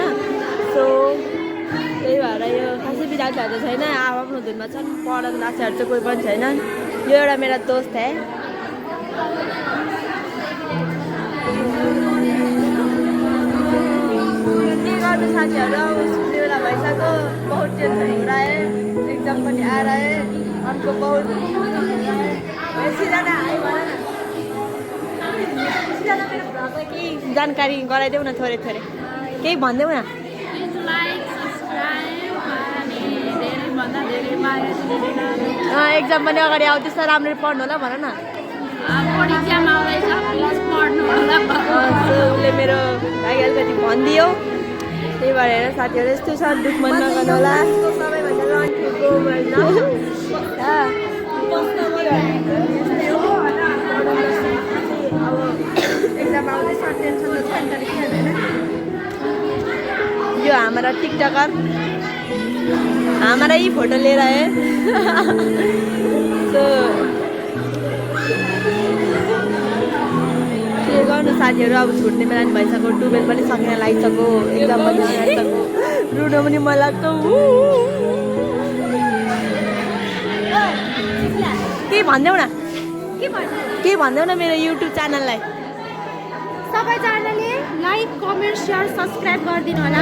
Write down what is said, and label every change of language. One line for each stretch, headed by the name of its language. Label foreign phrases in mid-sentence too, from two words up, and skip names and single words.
Nepali: सो त्यही भएर यो खासै विद्यार्थीहरू त छैन, आफ्नो धुनमा छन्, पढाउने लासेहरू चाहिँ कोही पनि छैन। यो एउटा
Hindi: मेरा दोस्त है।
Nepali: साथीहरू सुन्ने बेला भइसक्यो,
Hindi: बहुत टेंशन हो रहा है, एग्जाम पनि आ रहा है, हमको बहुत
Nepali: केही जानकारी गराइदेऊ न, थोरै केही भनिदेऊ न। एक्जाम पनि अगाडि आउँदैछ, राम्ररी पढ्नु होला भन न। उसले मेरो लागि अलिकति भनिदियो, त्यही भएर साथीहरू यस्तो छ, दुःख मन नगर्नु होला। सबैभन्दा रन्ठीको यो
Hindi: हमारा टिकटकर हमारा ही फोटो ले रहा है।
Nepali: तो के गर्नु साथीहरू, अब छुट्ने बेला नि भइसक्यो, 12 पनि सकिन लागिसक्यो, एक्जाम पनि लागिसक्यो, रुनु पनि मन लाग्छ। के भनिदेऊ न, के भनिदेऊ न मेरो युट्युब च्यानललाई। सबैजनाले
English: like comment share subscribe
Nepali: गरिदिनु होला।